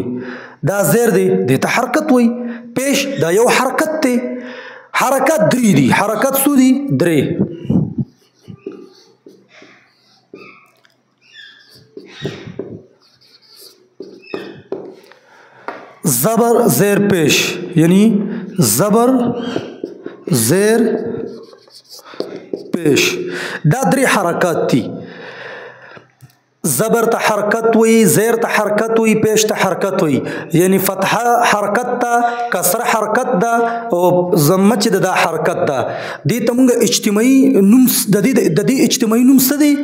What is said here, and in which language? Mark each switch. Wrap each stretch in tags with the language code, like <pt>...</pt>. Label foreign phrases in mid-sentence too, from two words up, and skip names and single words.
<ps>دا زیر دی دې ته حرکت وایي. پیش دا یو حرکت دی. حرکت درې دي. حرکت څو دي؟ درې. زبر زیر پیش یعنی زبر زیر پیش دا درې حرکات دي. زبر ته حرکت وي زیر ته حرکت وي پیش ته حرکت وي یعنی فتحه حرکت ته کسره حرکت ده او ضمه چې ده دا حرکت ده. دې ته مونږ اجتماعي نوم د دې اجتماعي نوم څه دی؟</ps>